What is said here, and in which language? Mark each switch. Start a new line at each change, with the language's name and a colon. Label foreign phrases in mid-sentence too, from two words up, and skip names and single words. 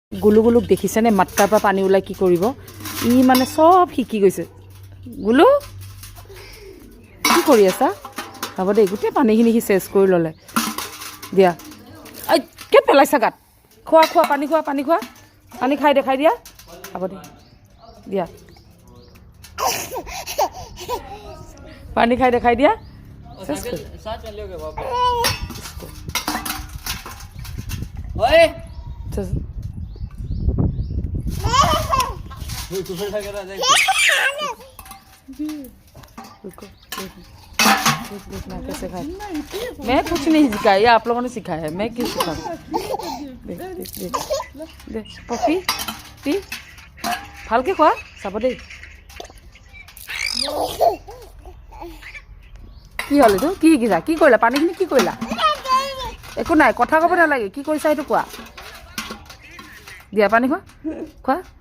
Assamese: গুলু গুলুক দেখিছেনে মাটকাৰ পৰা পানী ওলাই কি কৰিব ই মানে চব শিকি গৈছে গুলু কি কৰি আছা হ'ব দে গোটেই পানীখিনি সি চেছ কৰি ল'লে দিয়া এই কে পেলাইছা গাত খোৱা খোৱা পানী খাই দেখাই দিয়া হ'ব দে দিয়া
Hindi: पानी खाई दिखाई दिया साथ में लोगे बाबा ओए तू फिर क्या कर रहा है रुको देखना कैसे खाए मैं कुछ नहीं सिखाया ये आप लोगों ने सिखाया है मैं क्यों सिखाऊं देख देख देख देख पपी पी
Assamese: ভালকে খোৱা চাব দেই কি হ'ল এইটো কি শিকিছা কি কৰিলা পানীখিনি কি কৰিলা একো নাই কথা ক'ব নালাগে কি কৰিছা সেইটো কোৱা দিয়া পানী খোৱা